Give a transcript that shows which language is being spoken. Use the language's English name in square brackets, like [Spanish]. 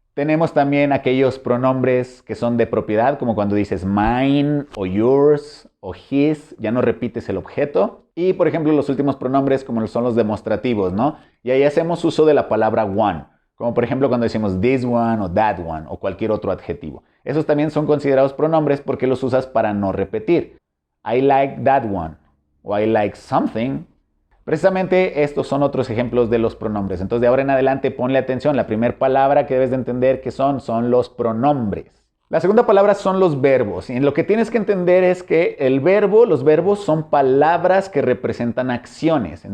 [Spanish] Tenemos también aquellos pronombres que son de propiedad, como cuando dices mine o yours o his, ya no repites el objeto. Y por ejemplo los últimos pronombres como son los demostrativos, ¿no? Y ahí hacemos uso de la palabra one, como por ejemplo cuando decimos [English] this one [Spanish] o [English] that one [Spanish] o cualquier otro adjetivo. Esos también son considerados pronombres porque los usas para no repetir. [English] I like that one o I like something. [Spanish] Precisamente estos son otros ejemplos de los pronombres. Entonces de ahora en adelante ponle atención. La primera palabra que debes de entender que son los pronombres. La segunda palabra son los verbos. Y lo que tienes que entender es que los verbos son palabras que representan acciones.